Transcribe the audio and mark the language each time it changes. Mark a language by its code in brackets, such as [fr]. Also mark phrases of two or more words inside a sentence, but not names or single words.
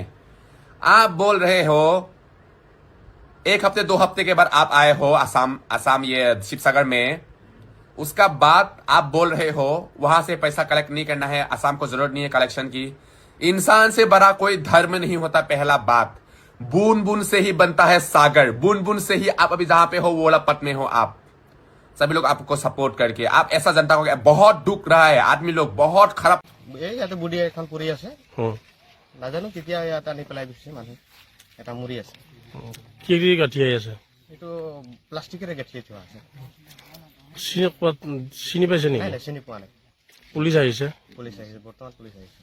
[hi] आप बोल रहे हो 1 हफ्ते 2 हफ्ते के बाद आप आए हो आसाम ये शिवसागर में, उसका बाद आप बोल रहे हो वहां से पैसा कलेक्ट नहीं करना है, आसाम को जरूरत नहीं है कलेक्शन की। इंसान से बड़ा कोई धर्म नहीं होता। पहला बात, बूंद बूंद से ही बनता है सागर। बूंद बूंद से ही आप अभी जहां पे हो वो वाला पद में हो। आप सभी लोग आपको सपोर्ट करके आप ऐसा जनता को बहुत दुख रहा है। आदमी लोग बहुत खराब [as] ইয়াতে বুঢ়ী এখন পৰি আছে নাজানো কেতিয়া ইয়াত আনি পেলাই দিছে মানুহ এটা মৰি আছে কি কি গাঁঠি আহি আছে এইটো প্লাষ্টিকেৰে গাঁঠি থোৱা আছে চিনি পাইছে নাই নেকি নাই চিনি পোৱা নাই পুলিচ আহিছে পুলিচ আহিছে বৰ্তমান পুলিচ আহিছে